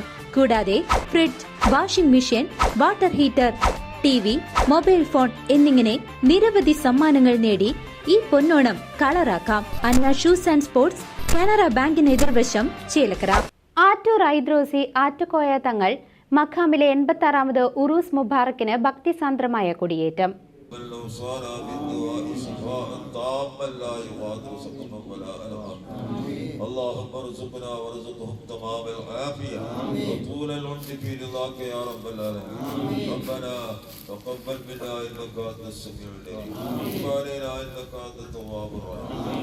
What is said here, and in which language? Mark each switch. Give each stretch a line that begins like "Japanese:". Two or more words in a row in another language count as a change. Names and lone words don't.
Malayalam: കൂടാതെ ഫ്രിഡ്ജ്,
English: washing machine, water heater,
Malayalam: ടിവി,
English: mobile phone
Malayalam: എന്നിങ്ങനെ നിരവധി സമ്മാനങ്ങൾ നേടി ഈ പൊന്നോണം കളറാക്കാം. അന്ന ഷൂസ് ആൻഡ് സ്പോർട്സ്, കാനറ ബാങ്കിന് എതിർവശം, ചേലക്കര. ആറ്റൂർ ഐദ്രോസി ആറ്റുകോയ തങ്ങൾ മഖാമിലെ 86ാമത്
Arabic: عرس مبارك
Malayalam: ഭക്തിസാന്ദ്രമായ കൊടിയേറ്റം.
Arabic: اللهم ارزقنا وارزقهم تمام العافية وطول العمر في رضاك يا رب العالمين. ربنا تقبل منا إنك أنت السميع العليم وتب علينا إنك أنت التواب الرحيم.